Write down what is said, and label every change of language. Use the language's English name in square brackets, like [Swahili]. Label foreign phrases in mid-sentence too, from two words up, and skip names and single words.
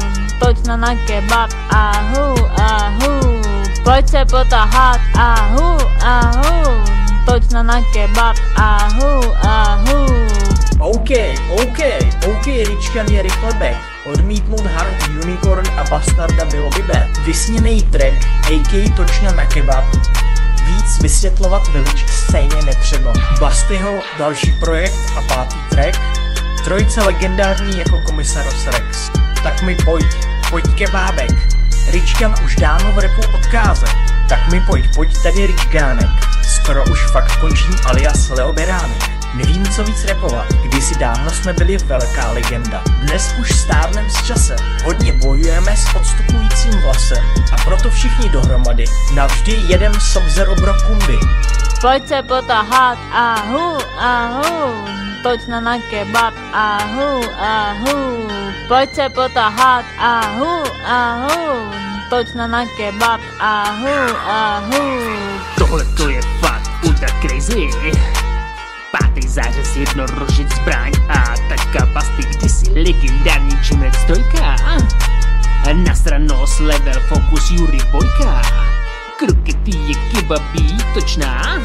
[Czech] Točna na kebab, ahu. Pojď se potahat, ahu. Točna na kebab, ahu. OK, Ričkan je rychle back. Odmítnout Hard Unicorn a Bastarda bylo by bad. Vysněnej track, AK točna na kebab. Víc vysvětlovat Village stejně netřeba. Bastyho další projekt a pátý track. Trojice legendární jako Komisaros Rex. Tak mi pojď kebábek. Ričkan už dávno v rapu odkáze. Tak mi pojď tady Ričkánek. Skoro už fakt končím alias Leo Beránek. Nevím, co víc rapovat, kdysi dávno jsme byli velká legenda. Dnes už stárnem s časem, hodně bojujeme s odstupujícím vlasem. A proto všichni dohromady, navždy jedem Sub-Zero Brokundy. Pojď se potahat, ahu. Točna na kebab, ahu. Pojď se potahat, ahu. Točna na kebab, ahu. Tohle to je fakt [English] ultra crazy. [Czech] 5. zářez jednorožec zbraň a tačka Basty, kdysi legendární Jimec 3. Nasranost, level, fokus, Jury Bojka. Krokety je kebabí točná.